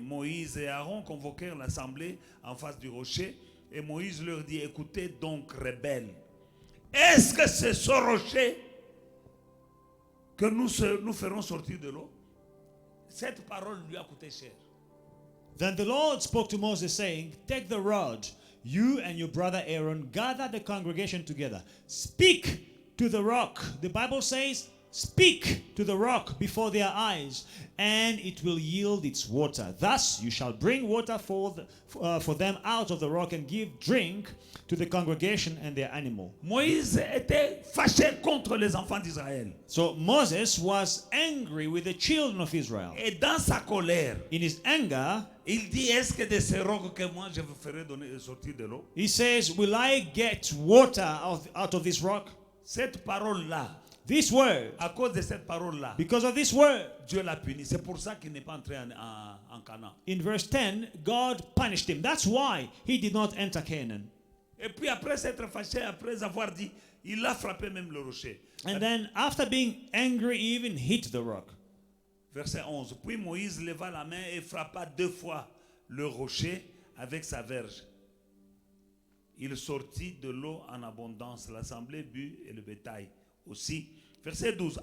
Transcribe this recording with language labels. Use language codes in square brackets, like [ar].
[fr] Moïse et Aaron convoquèrent l'assemblée en face du rocher, et Moïse leur dit, écoutez donc, rebelles, est-ce que c'est ce rocher que nous ferons sortir de l'eau? Cette parole lui a coûté cher. [en] Then the Lord spoke to Moses, saying, take the rod, you and your brother Aaron, gather the congregation together. Speak to the rock. The Bible says, speak to the rock before their eyes, and it will yield its water. Thus you shall bring water for them out of the rock and give drink to the congregation and their animal. [fr] Moïse était fâché contre les enfants d'Israël. [en] So Moses was angry with the children of Israel. [fr] Et dans sa colère, [en] In his anger, [fr] il dit, est-ce que de ces rocs que moi je vous ferai sortir de l'eau? [en] he says, will I get water out of this rock? [fr] Cette parole-là, [en] This word, [fr] à cause de cette parole-là, [en] because of this word, [fr] Dieu l'a puni. C'est pour ça qu'il n'est pas entré en Canaan. [en] in verse 10, God punished him. That's why he did not enter Canaan. [fr] Et puis après s'être fâché, après avoir dit, il a frappé même le rocher. [en] And then after being angry, he even hit the rock. [fr] Verset 11. Puis Moïse leva la main et frappa 2 fois le rocher avec sa verge. Il sortit de l'eau en abondance. L'assemblée but et le bétail aussi. Verset 12.